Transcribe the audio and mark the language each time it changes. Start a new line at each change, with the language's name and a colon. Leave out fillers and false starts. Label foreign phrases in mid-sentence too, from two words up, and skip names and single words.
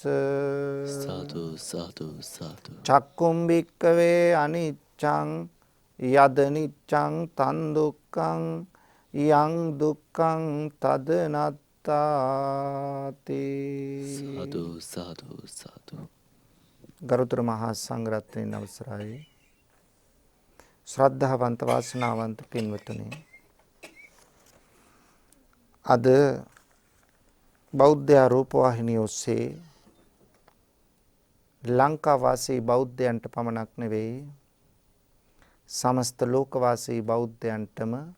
Pali: සාදු සාදු සාදු. චක්කුම් භික්කවේ අනිච්ඡං යද නිච්ඡං තන් දුක්ඛං යං දුක්ඛං තද නත්තාති. සාදු සාදු සාදු.
Sinhala: ගරුතර මහා සංඝරත්නයන් අවසරයි. ශ්‍රද්ධාවන්ත වාසනාවන්ත පින්වතුනි, අද බෞද්ධ රූපවාහිනිය ඔස්සේ ලංකාවාසී බෞද්ධයන්ට පමණක් නෙවෙයි සමස්ත ලෝකවාසී බෞද්ධයන්ටම